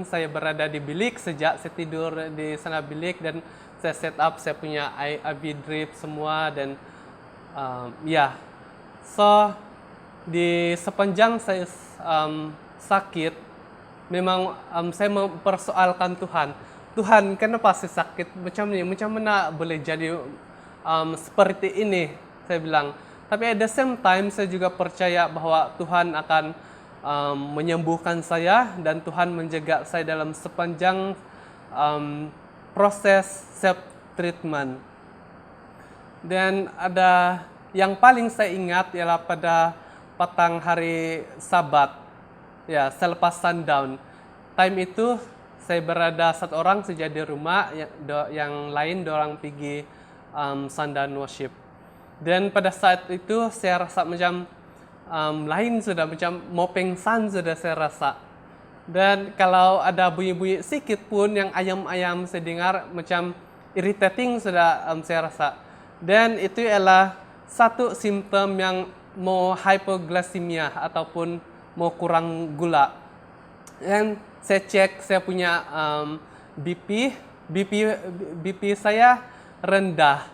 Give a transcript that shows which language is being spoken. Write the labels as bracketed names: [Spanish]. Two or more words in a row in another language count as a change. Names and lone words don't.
[Malay] Saya berada di bilik sejak saya tidur di sana bilik, dan saya [English] set up [Malay] saya punya [English] IV drip [Malay] semua, dan So di sepanjang saya sakit, memang saya mempersoalkan Tuhan, kenapa saya sakit macam ni? Macam mana boleh jadi seperti ini? Saya bilang. Tapi [English] at the same time, [Malay] saya juga percaya bahwa Tuhan akan menyembuhkan saya, dan Tuhan menjaga saya dalam sepanjang proses [English] self treatment. [Malay] Dan ada yang paling saya ingat ialah pada petang hari Sabat, ya selepas sundown. Time itu saya berada satu orang saja di rumah, yang lain dorang pergi [English] sundown worship. [Malay] Dan pada saat itu saya rasa macam lain sudah, macam mau pengsan sudah saya rasa. Dan kalau ada bunyi-bunyi sikit pun yang ayam-ayam saya dengar, macam irritating sudah saya rasa. Dan itu adalah satu simptom yang mau hypoglycemia ataupun mau kurang gula. Dan saya cek saya punya BP saya rendah.